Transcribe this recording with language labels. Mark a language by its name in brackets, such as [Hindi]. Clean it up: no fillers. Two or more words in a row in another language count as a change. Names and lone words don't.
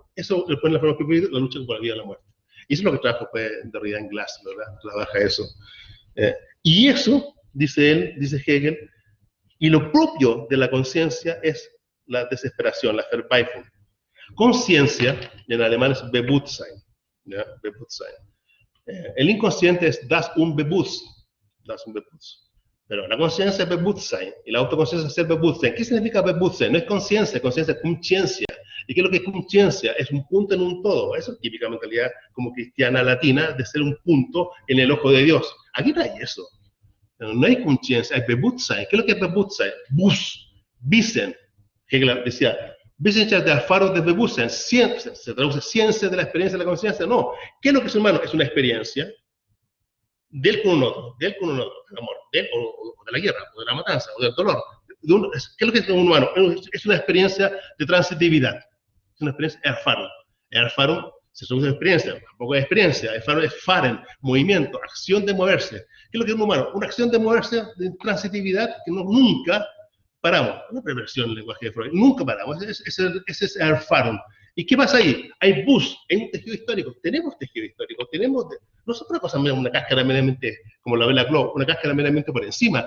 [Spanish] Eso le pone la forma que la lucha por la vida y la muerte. Y eso es lo que trabaja pues, Derrida en Glass, ¿verdad? Trabaja eso. Y eso, dice él, dice Hegel, y lo propio de la conciencia es la desesperación, la Verzweiflung. Conciencia, en alemán es Bewusstsein. ¿Ya? Bewusstsein. El inconsciente es [German] das Unbewusst. [Spanish] Pero la conciencia es Bewusstsein, y la autoconciencia es el Bewusstsein. ¿Qué significa Bewusstsein? No es conciencia es conciencia. ¿Y qué es lo que es conciencia? Es un punto en un todo. Eso es típica mentalidad como cristiana latina, de ser un punto en el ojo de Dios. Aquí no hay eso. No hay conciencia, hay Bewusstsein. ¿Qué es lo que es Bewusstsein? Wissen. [German] Hegel decía, Wissenschaft der Erfahrung des Bewusstseins. [Spanish] Se traduce ciencia de la experiencia de la conciencia. No. ¿Qué es lo que es humano? Es una experiencia de él con un otro, del amor, de él o de la guerra, o de la matanza, o del dolor. ¿Qué es lo que es un humano? Es una experiencia de transitividad. Es una experiencia Erfahrung. Erfahrung se traduce experiencia, tampoco es experiencia. Erfahrung es Fahren, movimiento, acción de moverse. ¿Qué es lo que es un humano? Una acción de moverse de transitividad que nunca paramos. Una perversión del lenguaje de Freud. Nunca paramos. Ese es Erfahrung. ¿Y qué pasa ahí? Hay un tejido histórico. Tenemos tejido histórico. No es otra cosa, una cáscara meramente, como la Bella Globe, una cáscara meramente por encima.